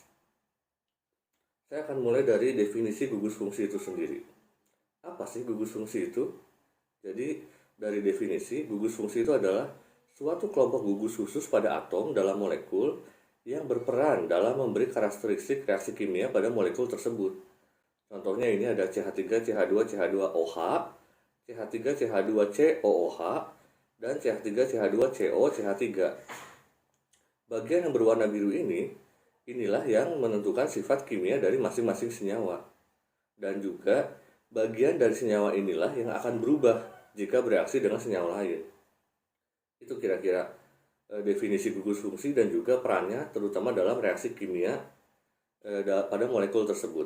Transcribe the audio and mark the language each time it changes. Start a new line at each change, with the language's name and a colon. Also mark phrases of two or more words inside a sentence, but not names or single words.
Indonesian: Saya akan mulai dari definisi gugus fungsi itu sendiri. Apa sih gugus fungsi itu? Jadi, dari definisi, gugus fungsi itu adalah suatu kelompok gugus khusus pada atom dalam molekul yang berperan dalam memberi karakteristik reaksi kimia pada molekul tersebut. Contohnya ini ada CH3, CH2, CH2OH, CH3, CH2COOH, dan CH3, CH2, CO, CH3. Bagian yang berwarna biru ini, inilah yang menentukan sifat kimia dari masing-masing senyawa. Dan juga bagian dari senyawa inilah yang akan berubah jika bereaksi dengan senyawa lain. Itu kira-kira definisi gugus fungsi dan juga perannya terutama dalam reaksi kimia pada molekul tersebut.